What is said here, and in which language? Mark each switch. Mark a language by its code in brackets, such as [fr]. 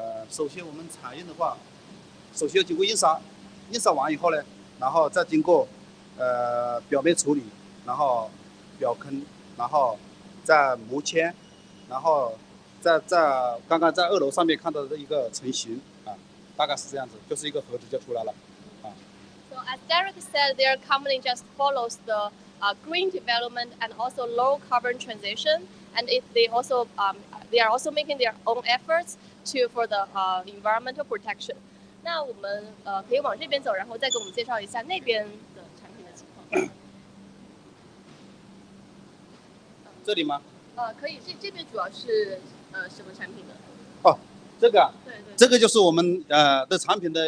[zh] 首先我们彩印的话，首先要经过印刷，印刷完以后呢，然后再经过表面处理，然后表坑，然后再膜签，然后在刚刚在2楼上面看到的一个成型大概是这样子，就是一个盒子就出来了 [en] So as Derek said, their company just follows the green development and also low carbon transition. and they are also making their own efforts for the environmental protection. [zh] 那我们可以往这边走，然后再给我们介绍一下那边的产品的情况。这里吗？可以，这边主要是什么产品的？哦，这个啊，对，这个就是我们的产品的。